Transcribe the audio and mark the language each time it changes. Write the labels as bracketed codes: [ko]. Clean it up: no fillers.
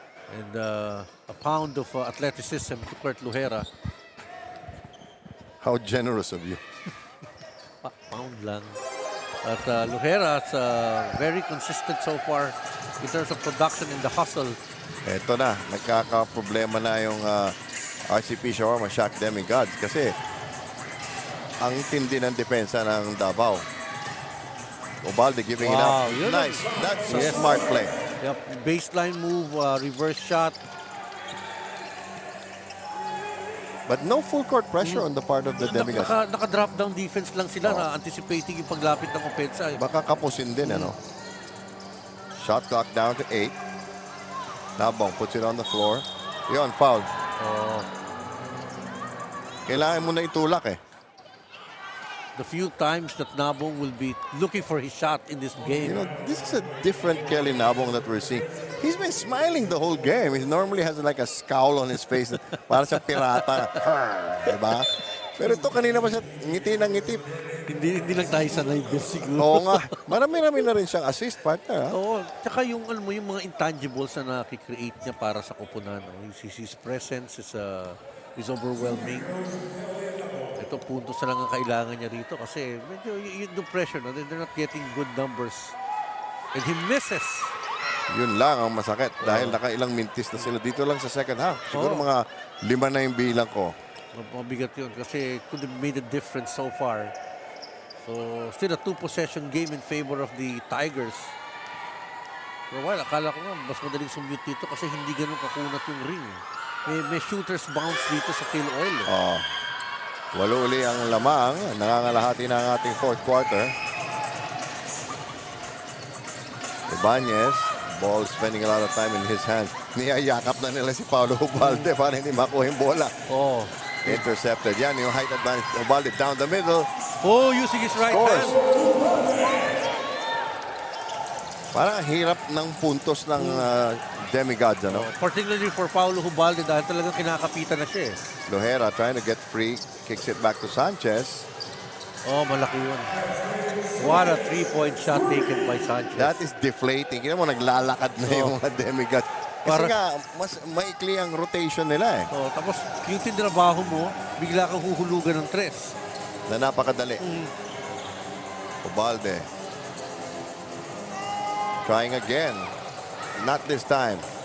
[en] And a pound of athleticism to Kurt Lohera. How generous of you. [tl] Pound lang. [en] At Lohera is very consistent so far in terms of production in the hustle. [tl] Eto na, nagkakaproblema na yung RCP Shawarma Shack Demigods kasi ang tindi ng depensa ng Davao. [en] Ubalde giving it up. Nice. That's a smart play. Yep. Baseline move, reverse shot. But no full court pressure on the part of the Demigods. [tl] Naka-drop down defense lang sila na anticipating yung paglapit ng opensa. Baka kapusin din, ano? [en] Shot clock down to 8. Nabong puts it on the floor. Yon, foul. [tl] Kailangan mo na itulak eh. [en] The few times that Nabong will be looking for his shot in this game. You know, this is a different Kelly Nabong that we're seeing. He's been smiling the whole game. He normally has like a scowl on his face. [tl] Para sa pirata. Diba? Pero ito kanina pa siya ngiti ng ngiti. Hindi lang tayo sanay siguro. Oo nga. Marami-rami na rin siyang assist partner. Oo. Tsaka yung, alam mo, yung mga intangibles na nakikreate niya para sa koponan. [en] His presence is overwhelming. [tl] Ito, puntos na lang ang kailangan niya rito kasi medyo yung pressure, no? [en] They're not getting good numbers. And he misses. [tl] Yun lang ang masakit dahil nakailang mintis na sila dito lang sa second half. Siguro mga 5 na yung bilang ko. Mabigat yun kasi [en] could have made a difference so far. So, still a 2-possession game in favor of the Tigers. For a while, [tl] akala ko nga mas madaling sumute dito kasi hindi ganun kakunat yung ring. May shooter's bounce dito sa Phil Oil. Walo uli ang lamang. Nangangalahati na ang ating fourth quarter. [en] Ibanez, ball spending a lot of time in his hands. [tl] Niyayakap na nila si Paulo Ubalde para hindi makuha yung bola. [en] Intercepted. [tl] Yan yung height advantage. Ubalde down the middle. [en] Using his right hand. [tl] Parang hirap ng puntos ng Demigods, ano? [en] Particularly for [tl] Paulo Ubalde dahil talagang kinakapitan na siya. [en] Lohera trying to get free. Kicks it back to Sanchez. [tl] Malaki yun. [en] What a 3-point shot taken by Sanchez. That is deflating. [tl] Kaya mo, naglalakad na yung mga Demigods. Kasi nga, mas maikli ang rotation nila eh. Tapos, yung tinrabaho mo, bigla kang huhulugan ng tres. Na napakadali. Ubalde. [en] Trying again. Not this time.